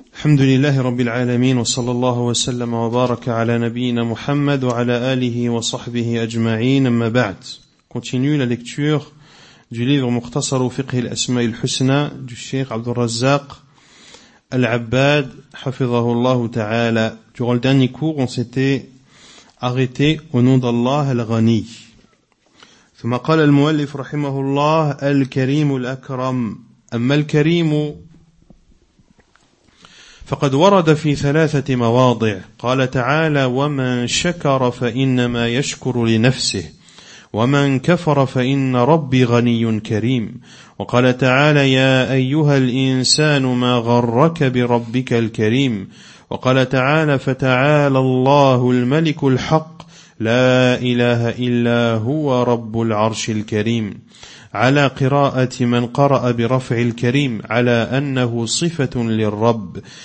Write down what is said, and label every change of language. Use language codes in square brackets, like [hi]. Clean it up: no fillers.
[ar] الحمد لله رب العالمين، وصلى الله وسلم وبارك على نبينا محمد وعلى آله وصحبه أجمعين. أما بعد، [fr] continue la lecture du livre [ar] مختصر فقه الأسماء الحسنى du Cheikh عبد الرزاق العباد حفظه الله تعالى. [fr] Durant le dernier cours, on s'était arrêté au nom d'Allah الغني. [ar] ثم قال المؤلف رحمه الله الكريم الأكرم. أما الكريم فقد ورد في ثلاثة مواضع، قال تعالى ومن شكر فإنما يشكر لنفسه ومن كفر فإن ربي غني كريم، وقال تعالى يا أيها الإنسان ما غرك بربك الكريم، وقال تعالى فتعالى الله الملك الحق لا إله إلا هو رب العرش الكريم، على قراءة من قرأ برفع الكريم على أنه صفة للرب.